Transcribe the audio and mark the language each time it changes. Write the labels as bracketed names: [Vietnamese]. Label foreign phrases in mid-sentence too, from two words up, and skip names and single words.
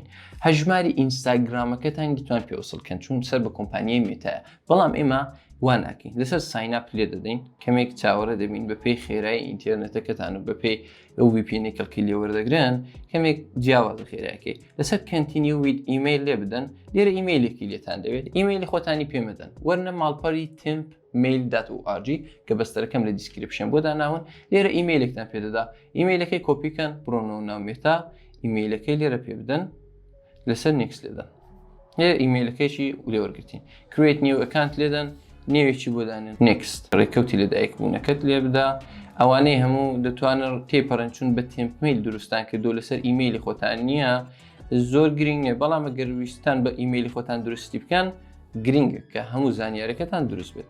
[Central Kurdish] هەژماری ئینستاگرامەکەتان دەتوان پێ وەسڵکەن چون سەر بە کۆمپانیای مێتایە، بەڵام ئێمە وا ناکەین. لەسەر سایناپ لێ دەدەین، کەمێک چاوەڕە دەبین بە پێی خێرایی ئینتەرنێتەکەتان و بە پێی ئەو VPN کەڵکی لێ وەردەگرن، کەمێک جیاوازە خێراکەی. لەسەر [English] continue with email [Central Kurdish] لێ بدەن، لێرە ئیمەیلێکی لێتان دەوێت، ئیمەیلی خۆتانی پێمەدەن، وەرنە ماڵپەڕی temp@mail.org کە بەستەرەکەم لە دیسکریپشن بۆ داناون، لێرە ئیمەیلێکتان پێدەدا، ئیمەیلەکەی کۆپیکەن بڕۆنەوە ناو مێتا، ئیمەیلەکەی لێرە پێ بدەن، لەسەر نیکس لێدەن، لێرە ئیمەیلەکەیشی ولێوەرگرتین، [English] create new account [Central Kurdish] لێدەن، نێوێکی بۆ دانن، next ڕێکەوتی لەدایک بوونەکەت لێ بدا. ئەوانەی هەموو دەتوانن تێپەڕن چون بە تێمپمیل دروستان کردو لەسەر ئیمەیلی خۆتان نییە، زۆر گرنگ نیە، بەڵام ئەگەر ویستان بە ئیمەیلی خۆتان دروستی بکەن گرنگە کە هەموو زانیارەکەتان دروست بێت.